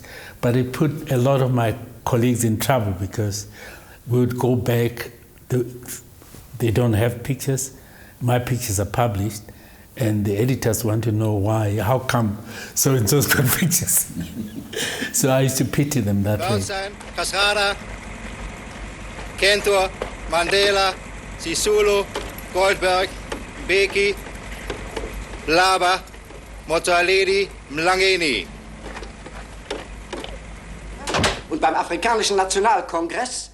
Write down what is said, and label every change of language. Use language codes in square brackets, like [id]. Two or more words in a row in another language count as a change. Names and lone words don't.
[en] But it put a lot of my colleagues in trouble because we would go back, they don't have pictures, my pictures are published, and the editors want to know why, how come so-and-so's got pictures. So I used to pity them that way. Kasrada, Kentor, Mandela, Sisulu, Goldberg, Beki, Laba, Motsoaledi, Mlangeni. [de] Und beim Afrikanischen Nationalkongress